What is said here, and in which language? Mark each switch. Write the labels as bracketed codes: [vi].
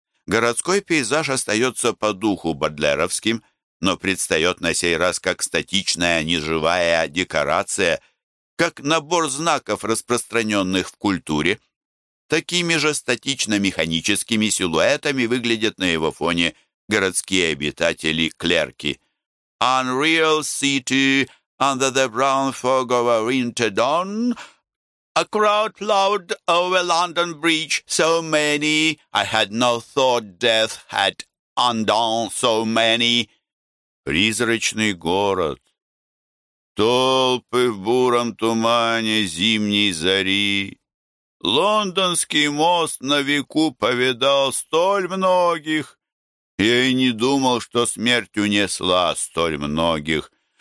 [ru] Городской пейзаж остается по духу бодлеровским, но предстает на сей раз как статичная, неживая декорация, как набор знаков, распространенных в культуре. Такими же статично-механическими силуэтами выглядят на его фоне городские обитатели-клерки. [en] Unreal city, under the brown fog of a winter dawn, a crowd plowed over London Bridge, so many, I had no thought death had undone so many. [ru] Призрачный город. Толпы в буром тумане зимней зари. Лондонский мост на веку повидал столь многих. Я и не думал, что смерть унесла столь многих.